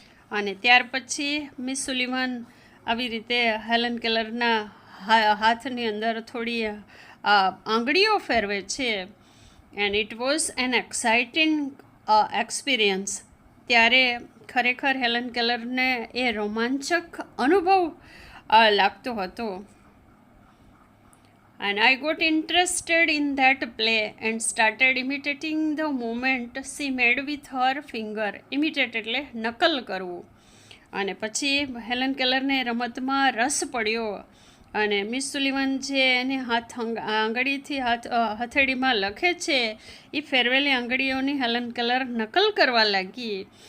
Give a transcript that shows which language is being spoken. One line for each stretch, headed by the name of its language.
Gujarati: અને ત્યાર પછી મિસ સુલિવાન આવી રીતે હેલન કેલરના હાથની અંદર થોડી આંગળીઓ ફેરવે છે.
English: And it was an exciting experience.
Gujarati: ત્યારે ખરેખર હેલન કેલરને એ રોમાંચક અનુભવ લાગતો હતો.
English: And I got interested in that play and started imitating the movement she made with her finger.
Gujarati: Imitate એટલે નકલ કરવું. અને પછી હેલન કેલરને રમતમાં રસ પડ્યો અને મિસ સુલિવાન જે એને આંગળીથી હથેળીમાં લખે છે એ ફેરવેલી આંગળીઓની હેલન કેલર નકલ કરવા લાગી.